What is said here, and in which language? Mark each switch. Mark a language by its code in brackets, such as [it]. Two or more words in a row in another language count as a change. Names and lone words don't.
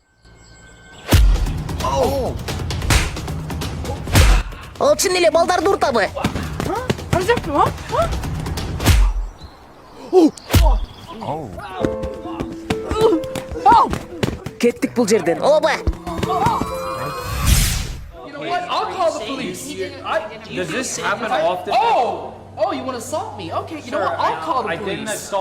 [ky] Ал чын эле балдарды уртабы? Кеттик бул жерден. Оба. [en] I'll call the police. Does this happen often? Oh, you want to assault me? Okay, you know what? I'll call the police.